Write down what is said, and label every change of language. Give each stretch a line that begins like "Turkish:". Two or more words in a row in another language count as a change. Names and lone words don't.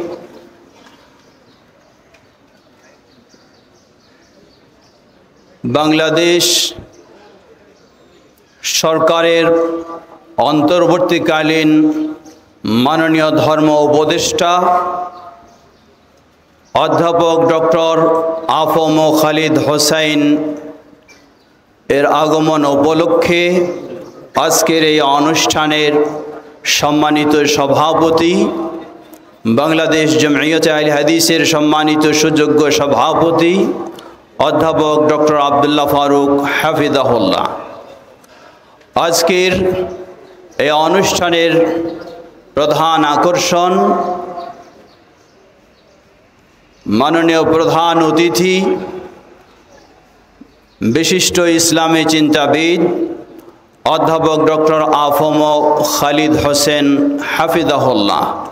Bangla: বাংলাদেশ সরকারের অন্তর্বর্তীকালীন মাননীয় ধর্ম উপদেষ্টা অধ্যাপক ডক্টর আফম খালিদ হুসেন এর আগমন উপলক্ষে আজকের এই অনুষ্ঠানের সম্মানিত সভাপতি বাংলাদেশ জমইয়ত আহলে হাদীসের সম্মানিত সুযোগ্য সভাপতি অধ্যাপক ডক্টর আব্দুল্লাহ ফারুক হাফিজাহুল্লাহ। आजकेर এই অনুষ্ঠানের প্রধান আকর্ষণ মাননীয় প্রধান অতিথি বিশিষ্ট ইসলামী চিন্তাবিদ অধ্যাপক ডক্টর আফম খালিদ হুসেন হাফিজাহুল্লাহ।